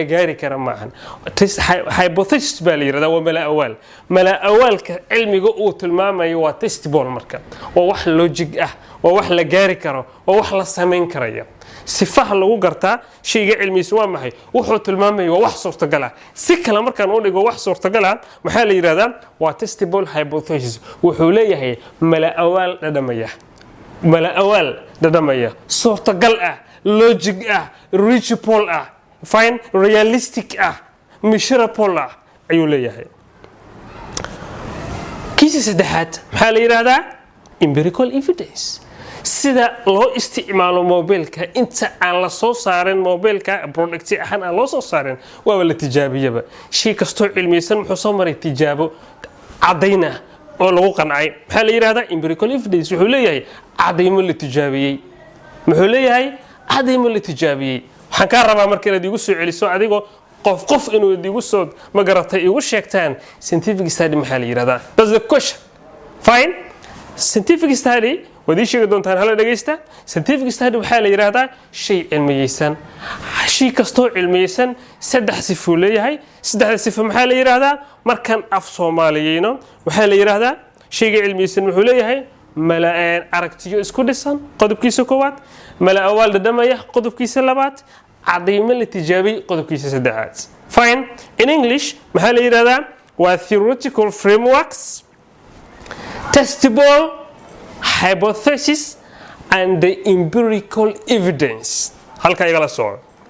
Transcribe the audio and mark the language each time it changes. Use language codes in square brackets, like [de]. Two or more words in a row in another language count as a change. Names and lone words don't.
[so] gaari kara ma ahan hypothesis baa la yiraahdaa waa mala awaalka cilmiga uu tilmaamayo waa testable marka waa wax logic ah waa wax la gaari karo waa wax la sameyn karaya sifaha lagu gartaa shayga cilmiyeysan waa maxay wuxuu tilmaamayo waa wax suurtagal ah si kale markaan u dhigo wax suurtagal ah maxaa la yiraahdaa waa [en] testable hypothesis [so] wuxuu leeyahay mala awaal dhadhamaya suurtagal ah logic ah reachable ah fine realistic ah measurable ah ayuu leeyahay kiisa saddexaad maxaa la yiraahdaa [en] empirical evidence [so] sida loo isticmaalo mobilka inta aan la soo saarin mobilka product ahaan aan loo soo saarin waa la tijaabiyaba shay kasto cilmiyeysan wuxuu soo maray tijaabo cadayna oo lagu qancay maxaa la yiraahdaa [en] empirical evidence [so] wuxuu leeyahay cadaymo la tijaabiyay muxuu leeyahay cadaymo la tijaabiyay waxaan ka rabaa marka inaad igu soo celiso adigoo qof inuu igu soo ma garatay igu sheegtaan [en] scientific study [so] maxaa la yiraahdaa [en] that's the question fine scientific study [so] wadii sheegi doontaan hala dhageysta [en] scientific study [so] waxaa la yiraahdaa shay cilmiyeysan shay kasto cilmiyeysan saddex sifo leeyahay saddex sifo maxaa la yiraahdaa markan af Soomaaliyeyno waxaa la yiraahdaa shayga cilmiyeysan wuxuu leeyahay mala aragtiyo isku dhisan qodobkiisa koowaad mala awaal dhadhamaya qodobkiisa labaad cadaymo la tijaabiyay qodobkiisa saddexaad [en] fine in English [so] maxaa la yiraahdaa waa [en] theoretical frameworks testable hypothesis and the empirical evidence [so] halka igala soo